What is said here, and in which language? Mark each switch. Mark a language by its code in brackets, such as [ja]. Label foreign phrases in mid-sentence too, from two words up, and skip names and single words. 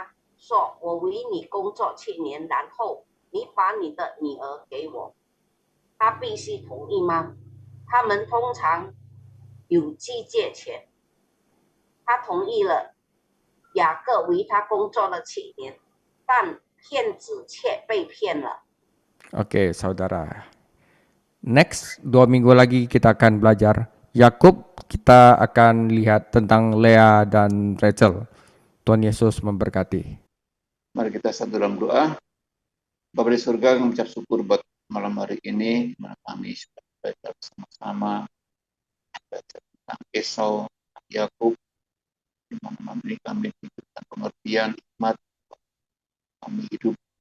[zh] 说我为你工作7年，然后你把你的女儿给我，他必须同意吗？他们通常有拒借权。他同意了，雅各为他工作了7年，但骗子却被骗了。 [id] Oke, saudara. Next, 2 minggu lagi kita akan belajar Yakub. Kita akan lihat tentang Lea dan Rachel. Tuhan Yesus memberkati. Mari kita satu dalam doa. Bapa di surga, kami mengucap syukur buat malam hari ini, di mana kami sudah belajar bersama-sama belajar tentang Esau, Yakub, di mana malam ini kami diberikan pengertian, hikmat, kami hidup